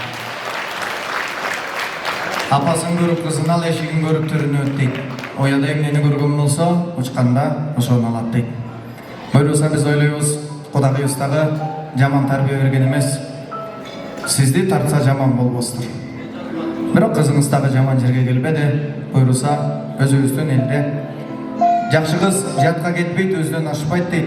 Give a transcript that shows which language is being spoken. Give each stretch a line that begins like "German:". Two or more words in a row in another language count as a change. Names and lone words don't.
Kazakh: Апасын көріп қызын ал, эшигин көріп түрін өт дейт.
Kyrgyz: Ояда эмнени көргөн болсо, учканда ошону алат дейт. Буйруса биз ойлойбуз, Кудагыйыбыздагы жаман тарбия берген эмес, сизди тартса жаман болбостур. Бирок кызыңыз дагы жаман жерге келбеди, буйруса өзүбүздүн элде жакшы кыз жатка кетпейт, өзүнөн ашпайт дейт.